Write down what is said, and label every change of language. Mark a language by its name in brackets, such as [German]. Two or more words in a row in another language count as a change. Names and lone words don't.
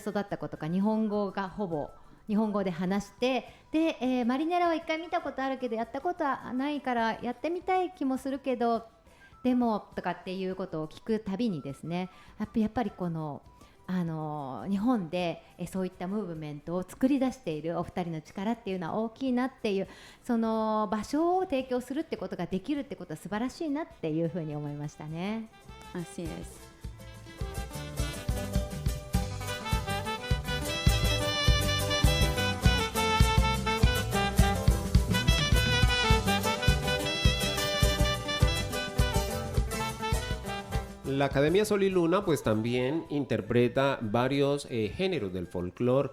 [Japanese] 育った子とか日本語がほぼ日本語で話してで、マリネラは一回見たことあるけどやったことはないからやってみたい気もするけどでもとかっていうことを聞くたびにですね、やっぱりこの日本でそういったムーブメントを作り出しているお二人の力っていうのは大きいなっていう、その場所を提供するってことができるってことは素晴らしいなっていうふうに思いましたね。 [Spanish] Así es. La Academia Sol y Luna pues también interpreta varios géneros del folclore.